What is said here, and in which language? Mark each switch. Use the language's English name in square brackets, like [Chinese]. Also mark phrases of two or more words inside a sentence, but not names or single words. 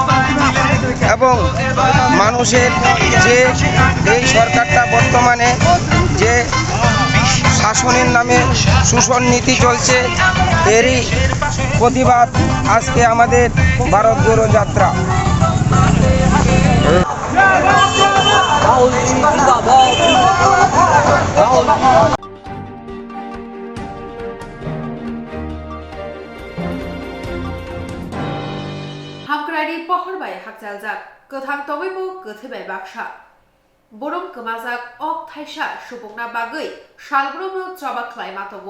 [Bangla] এবং মানুষের যে এই সরকারটা বর্তমানে যে শাসনের নামে শোষণ নীতি চলছে এরই প্রতিবাদ আজকে আমাদের ভারত জোড়ো যাত্রা [Kok Borok] হামক্রাইনি পহরবাই হাকজালজাক গোথাং তবৈবো গোথেবাই বাক্সা বরং গোমাজাক অক থাইসা সুবংনা বাগৈ শালব্রমো জবা খ্লাই মাতবো